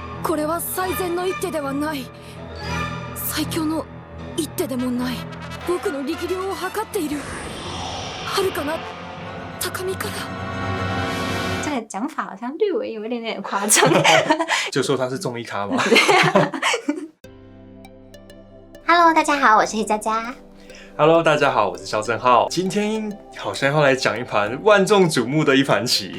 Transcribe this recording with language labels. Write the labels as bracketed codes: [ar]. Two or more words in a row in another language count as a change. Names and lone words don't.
[ja] これは最善の一手ではない。最強の一手でもない。僕の力量を測っている。遥かな高みから。 [zh] 这个讲法好像略微有一点点夸张。就说他是综艺咖嘛。 Hello， 大家好，我是黑佳佳。 Hello， 大家好，我是肖正浩。今天好像要来讲一盘万众瞩目的一盘棋。